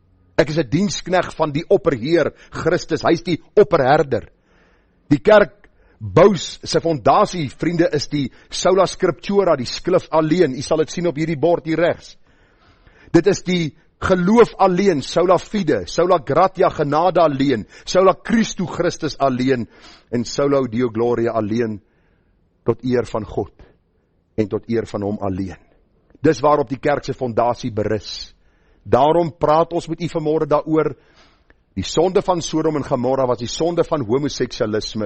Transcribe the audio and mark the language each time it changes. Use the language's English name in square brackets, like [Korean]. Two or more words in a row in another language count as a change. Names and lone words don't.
[Afrikaans] Ek is 'n dienskneg van die opperheer, Christus, hy is die opperherder. Die kerk bou sy fondasie, vriende, is die [Latin] Sola Scriptura, [Afrikaans] die skrif alleen. U sal dit sien op hierdie bord hier regs. Dit is die geloof alleen, [Latin] sola fide, sola gratia [Afrikaans] genade alleen, [Latin] sola Christu [Afrikaans] Christus alleen, en [Latin] sola Deo Gloria [Afrikaans] alleen, tot eer van God, en tot eer van hom alleen. Dis waarop die kerk se fondasie berus. Daarom praat ons met u vanmôre daaroor. Die sonde van Sodom en Gomorra was die sonde van homoseksualisme.